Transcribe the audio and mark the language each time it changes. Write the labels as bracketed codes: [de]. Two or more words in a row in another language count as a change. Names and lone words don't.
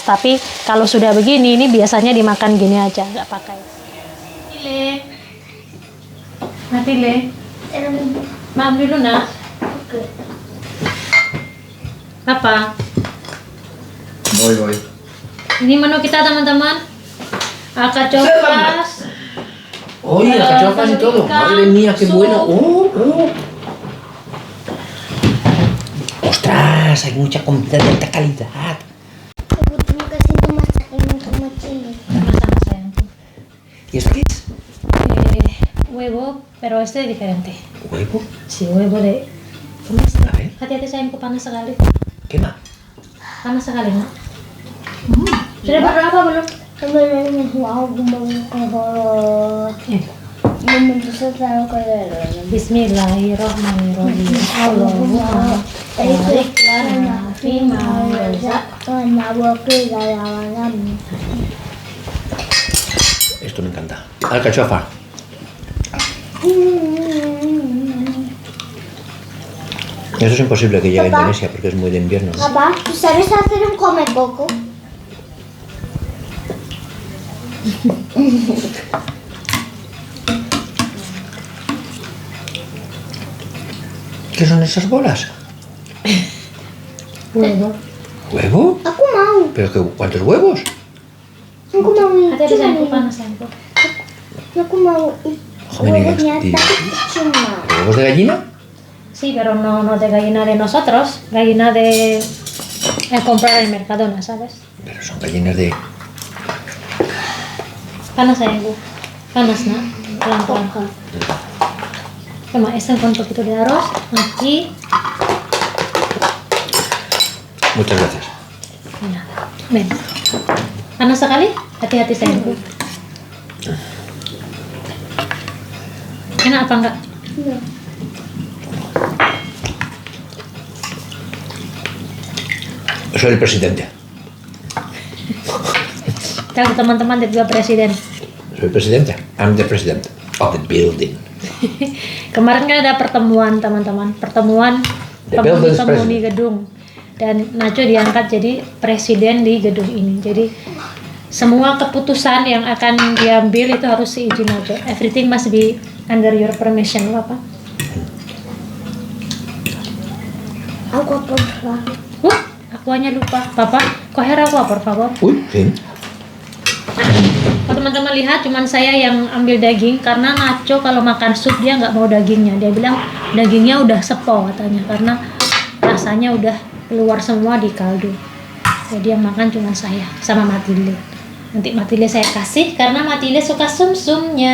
[id] Tapi kalau sudah begini, ini biasanya dimakan gini aja, nggak pakai. Matile, maaf dulu nak. Oke. Apa? [es] Voy. [id] Ini menu kita teman-teman. [es] Alcachofas. Oye, alcachofas y todo. Madre mía, qué bueno. Ostras, hay mucha comida de alta calidad. [id] Ibu terima kasih untuk masakin untuk Matilde. Sama-sama sayangku. [es] ¿Y esto qué es? Huevo, pero este es diferente. ¿Huevo? Sí, huevo de... ¿Cómo es? A ver, [id] Hati-hati sayangku, panas sekali. [es] quema. [id] Panas sekali, nak. Sudah berapa belum? Belum. Wow, gumbang. Menuju selalu ke [ar] بسم الله الرحمن الرحيم. اللهم بارك لنا فيما رزقتنا وقنا عذابا. [es] Esto me encanta. Alcachofa. Eso es imposible que llegue a Papá. Indonesia porque es muy de invierno, ¿no? Papá, ¿tú sabes hacer un come coco? ¿Qué son esas bolas? Huevo. ¿Huevo? [id] Aku mau. [es] ¿Pero qué, cuántos huevos? [id] Aku mau Hati-hati itu. sayangku, panas sayangku. Aku mau [es] Ojo, me digas, [id] huevosnya, di- tapi cuma. [es] ¿Huevos de gallina? Sí, pero no de gallina de nosotros, gallina de comprar en Mercadona, ¿sabes? Pero son gallinas de... Panas sayangku. Panas, nak. Pelan-pelan. Toma, este con un poquito de arroz. Aquí. Muchas gracias. Nada. Ven. [id] Panas sekali? Hati-hati sayangku. Enak apa enggak? Iya. [es] Soy el presidente. [id] Kalau teman-teman dan juga presiden. [es] Soy el presidente. [en] I'm the president of the building. [id] Kemarin kan ada pertemuan teman-teman. Pertemuan [en] The building's [id] penghuni [en] president. [id] gedung. dan Nacho diangkat jadi presiden di gedung ini. Jadi semua keputusan yang akan diambil itu harus seizin Nacho. [en] Everything must be under your permission, Papa. [id] Aku apa? Aku hanya lupa. [es] Papa, coger agua, por favor. Uy, sí. [id] Kalau teman-teman lihat, cuman saya yang ambil daging karena Nacho kalau makan sup dia nggak mau dagingnya. Dia bilang dagingnya udah sepo katanya karena rasanya udah keluar semua di kaldu. Jadi yang makan cuma saya sama Matilde. Nanti Matilde saya kasih karena Matilde suka sum-sumnya.